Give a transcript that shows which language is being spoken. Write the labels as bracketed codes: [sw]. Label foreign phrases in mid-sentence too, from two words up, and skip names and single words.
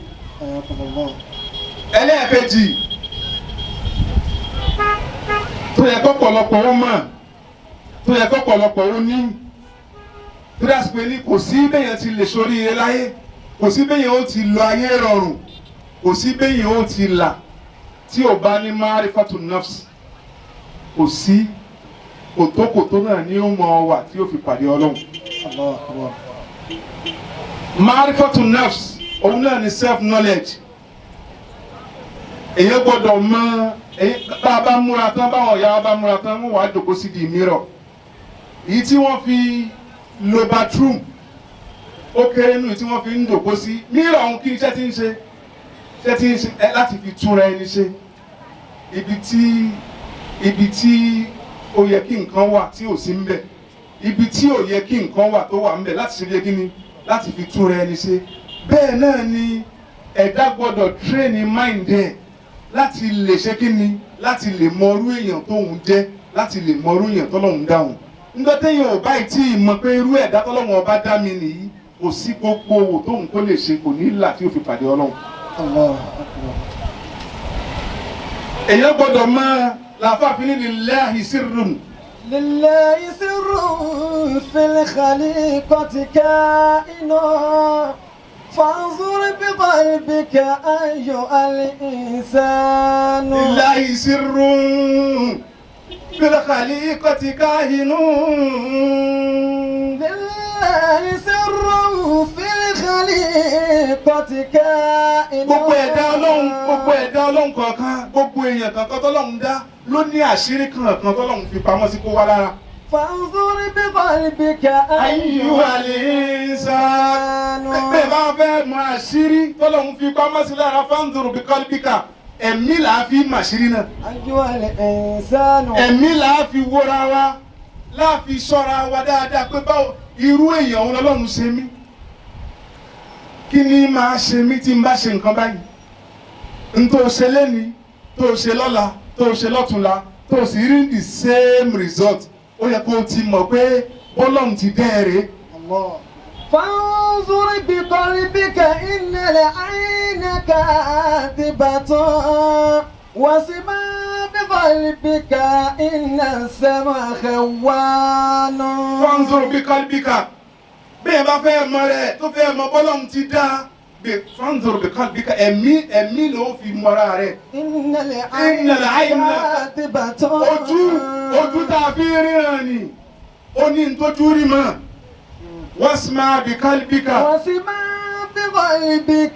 [yo] ẹlẹ́ẹ̀kejì tó yẹ kọ́pọ̀lọpọ̀ wọn mọ̀ tó tó yẹ kọ́pọ̀lọpọ̀ ó ní tó dá sí pé ní kò sí bẹ́yẹn ti lè ṣoríire láyé kò sí bẹ́yẹn ó ti lọ ayé rọrùn kò sí bẹ́yẹn ó ti là tí ò bá ní [ar] معرفة النفس [yo] kò sí kòtókòtó náà ní ó mọ wà tí ó fi pàdé Ọlọ́run. [ar] معرفة النفس [yo] òun náà ni [en] self knowledge [yo] èyí gbọ́dọ̀ mọ̀ bá a bá múra tán báwọn ìyá wa bá múra tán wọ́n wàá jókòó sí di mirror èyí tí wọ́n fi lo bathroom ó kéré nù tí wọ́n fi ń jókòó sí mirror ọ̀hún kí iṣẹ́ tí ń ṣe láti fi túnra ẹni ṣe ibi tí ó yẹ kí nǹkan wà tí ò sí ń bẹ̀ ibi tí ò yẹ kí nǹkan wà tó wà ń bẹ̀ láti ṣe bí kíni láti fi túnra ẹni ṣe bẹ́ẹ̀ náà ni ẹ̀dá gbọ́dọ̀ [en] train mind [yo] ẹ̀ láti lè ṣe kíni láti lè mọrú èèyàn tóun jẹ́ láti lè mọrú èèyàn tọ́lọ́hun dáhùn nígbà téèyàn ò báyìí tí ì mọ̀ pé irú ẹ̀dá tọ́lọ́hun ọba dá mi nìyí kò sí gbogbo òwò tóun kó lè ṣe kò ní là tí ó fi pàdé Ọlọ́run. èèyàn gbọ́dọ̀ mọ̀ làfààfin ní [ar] لله سر. لله سر في الخليقة كائن. فانظر بقلبك أيها الإنسان لله سر في الخليقة كاهن لله سر في الخليقة كائن [yo] gbogbo ẹ̀dá Ọlọ́run kọ̀ọ̀kan gbogbo èèyàn kankan tọ́lọ́run dá ló ní àṣírí kankan tọ́lọ́run fi pamọ́ sí kó wá lára. [ar] فانظر بقلبك أيها الإنسان [yo] bẹ́ẹ̀ bá fẹ́ mọ àṣírí tọ́lọ́run fi pamọ́ sí lára [ar] فانظر بقلبك [yo] ẹ̀mí là á fi mọ àṣírí náà. [ar] أيها الإنسان [yo] ẹ̀mí là á fi wóra wa láà fi ṣọ́ra wa dáadáa pé báwo irú èèyàn òun lọ́lọ́run ṣe mí kí ni máa ṣe mí tí n bá ṣe nǹkan báyìí n tó ṣe lẹ́ni tó ṣe lọ́la tó ṣe lọ́túnla tó sì rí [en] the same result [yo] ó yẹ kó o ti mọ̀ pé bọ́lọ́run ti dẹ́ẹ̀rẹ́. [ar] فانظر بقلبك إن العين كاذبة واسمع بقلبك إن السمع خوان. فانظر بقلبك [yo] bẹ́ẹ̀ bá fẹ́ mọ̀ rẹ̀ tó fẹ́ mọ̀ bọ́lọ́run ti dá [ar] فانظر بقلبك [yo] ẹ̀mí ló fi mọ̀ra rẹ̀. [ar] إن العين كاذبة [yo] ojú tá a fi ríran ni ó ní ntójú rí mọ́ [ar] واسمع بقلبك واسمع بقلبك.